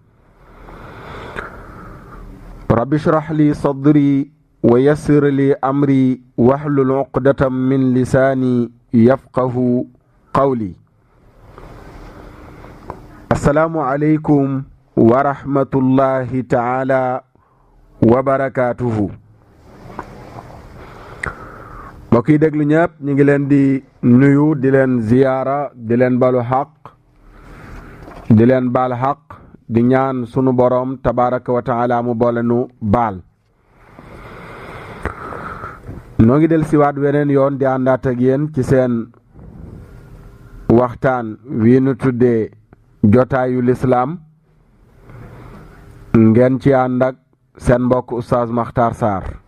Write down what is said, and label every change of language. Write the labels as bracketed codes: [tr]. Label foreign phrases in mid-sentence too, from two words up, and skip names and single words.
[ar] رب اشرح لي صدري ويسر لي أمري واحلل عقدة من لساني يفقه قولي. السلام عليكم ورحمة الله تعالى وبركاته. [wo] mbokk yi déglu ñëpp ñu ngi leen di nuyu di leen ziyaara di leen balu xaq di leen baal xaq di ñaan sunu boroom [ar] تبارك وتعالى [wo] mu boole nu baal. noo ngi del siwaat weneen yoon di àndaat ak yéen ci seen waxtaan wi nu tuddee jotaayu lislaam, ngeen ci ànd ak seen mbokk Oustaz Makhtar Sarr.